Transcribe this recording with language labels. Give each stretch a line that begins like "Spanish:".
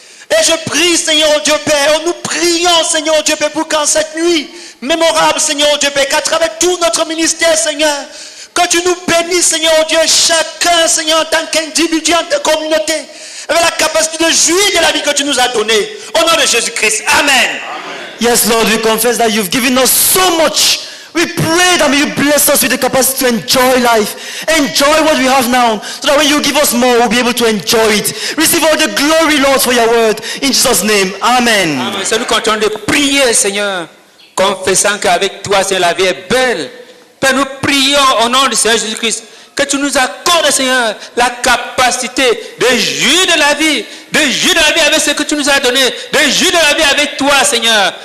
French: Et je prie, Seigneur Dieu Père, nous prions, Seigneur Dieu Père, pour qu'en cette nuit mémorable, Seigneur Dieu Père, qu'à travers tout notre ministère, Seigneur, que tu nous bénisses, Seigneur Dieu, chacun, Seigneur, en tant qu'individu, en tant que communauté, avec la capacité de jouir de la vie que tu nous as donnée. Au nom de Jésus-Christ. Amen.
English: Yes, Lord, we confess that you've given us so much. We pray that may you bless us with the capacity to enjoy life. Enjoy what we have now, so that when you give us more, we'll be able to enjoy it. Receive all the glory, Lord, for your word. In Jesus' name, amen. Amen.
French: C'est nous continuons de prier, Seigneur, confessant qu'avec toi, Seigneur, la vie est belle. Père, nous prions au nom du Seigneur Jésus-Christ que tu nous accordes, Seigneur, la capacité de jouir de la vie, avec ce que tu nous as donné, de jouir de la vie avec toi, Seigneur.